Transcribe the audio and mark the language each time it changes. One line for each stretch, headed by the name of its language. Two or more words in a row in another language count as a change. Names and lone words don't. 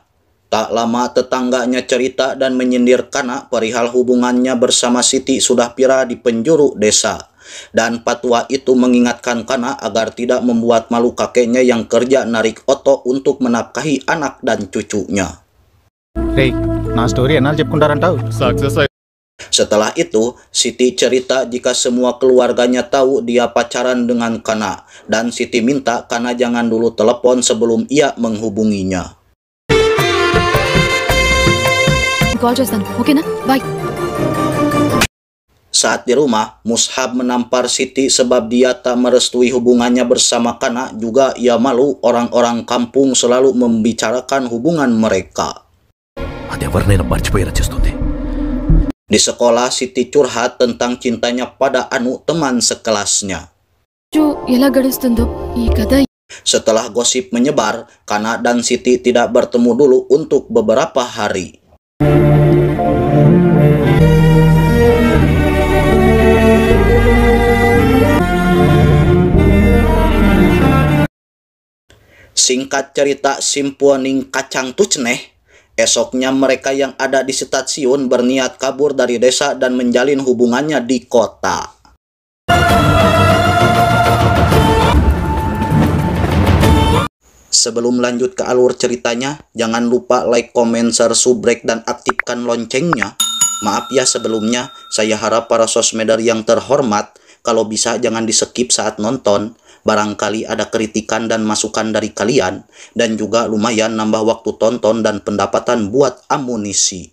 Indonesian: Tak lama tetangganya cerita dan menyindir Kana perihal hubungannya bersama Siti Sudahpira di penjuru desa. Dan patua itu mengingatkan Kana agar tidak membuat malu kakeknya yang kerja narik Oto untuk menafkahi anak dan cucunya.
Telugu: రేయ్ నా స్టోరీ ఎన్నాళ్ళు చెప్పుకుంటారంటావు
Indonesian: Setelah itu, Siti cerita jika semua keluarganya tahu dia pacaran dengan Kana. Dan Siti minta Kana jangan dulu telepon sebelum ia menghubunginya.
Telugu: కాల్ చేస్తాను ఓకేనా బాయ్.
Indonesian: Saat di rumah, Mushab menampar Siti sebab dia tak merestui hubungannya bersama Kana. Juga ia malu orang-orang kampung selalu membicarakan hubungan mereka.
Telugu: అదెవరినైనా మర్చిపోయేలా చేస్తుంది.
Indonesian: Di sekolah, Siti curhat tentang cintanya pada Anu, teman sekelasnya.
Telugu: ఎలా గడుస్తుందో ఈ కథ.
Indonesian: Setelah gosip menyebar, Kana dan Siti tidak bertemu dulu untuk beberapa hari. Singkat cerita, simpuaning kacang tucneh. Esoknya mereka yang ada di stasiun berniat kabur dari desa dan menjalin hubungannya di kota. Sebelum lanjut ke alur ceritanya, jangan lupa
English: like, comment, share,
Indonesian: subrek, dan aktifkan loncengnya. Maaf ya sebelumnya, saya harap para sosmeder yang terhormat, kalau bisa jangan di-skip saat nonton. Barangkali ada kritikan dan masukan dari kalian, dan juga lumayan nambah waktu tonton dan pendapatan buat amunisi.